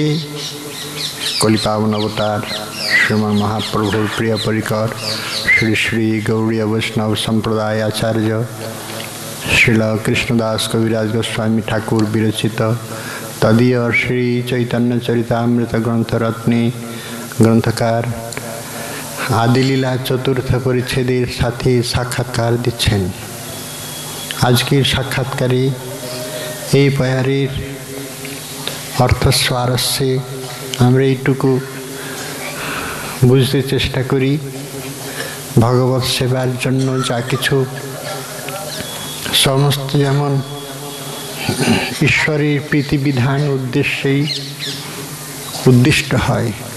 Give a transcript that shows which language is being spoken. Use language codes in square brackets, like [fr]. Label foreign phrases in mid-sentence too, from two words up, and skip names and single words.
[bn] কলিপাবন অবতার শ্রীমান মহাপ্রভুর প্রিয় পরিকর শ্রী শ্রী গৌড়ীয় বৈষ্ণব সম্প্রদায় আচার্য শ্রীল কৃষ্ণদাস কবিরাজ গোস্বামী ঠাকুর বিরচিত তদীয় শ্রী চৈতন্য চরিতামৃত গ্রন্থ রত্নে গ্রন্থকার আদিলীলা চতুর্থ পরিচ্ছেদের সাথে সাক্ষাৎকার দিচ্ছেন। আজকের সাক্ষাৎকারে এই পয়ারের অর্থ স্বারস্যে আমরা এইটুকু বুঝতে চেষ্টা করি। ভগবত সেবার জন্য যা কিছু সমস্ত যেমন ঈশ্বরের প্রীতিবিধান উদ্দেশ্যেই উদ্দিষ্ট হয়,